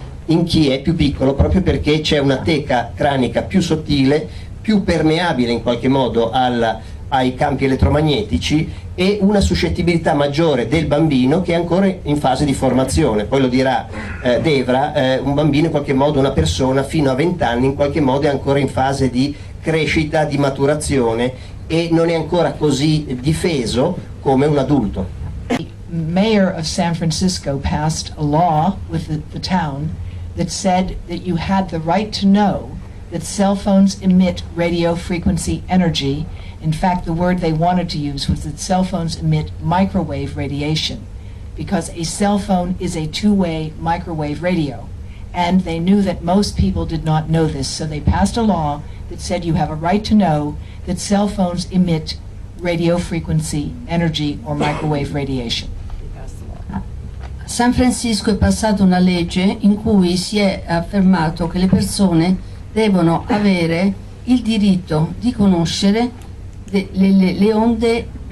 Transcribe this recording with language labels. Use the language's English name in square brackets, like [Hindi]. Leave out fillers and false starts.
[Italian] in chi è più piccolo, proprio perché c'è una teca cranica più sottile, più permeabile in qualche modo ai campi elettromagnetici e una suscettibilità maggiore del bambino che è ancora in fase di formazione. Poi lo dirà Devra, un bambino in qualche modo, una persona fino a 20 anni in qualche modo è ancora in fase di crescita, di maturazione e non è ancora così difeso come un adulto. [English] The mayor of San Francisco passed a law with the town that said that you had the right to know that cell phones emit radio frequency energy. In fact, the word they wanted to use was that cell phones emit microwave radiation, because a cell phone is a two-way microwave radio. And they knew that most people did not know this, so they passed a law that said you have a right to know that cell phones emit radio frequency energy or microwave radiation. [Italian] A San Francisco è passata una legge in cui si è affermato che le persone devono avere il diritto di conoscere le onde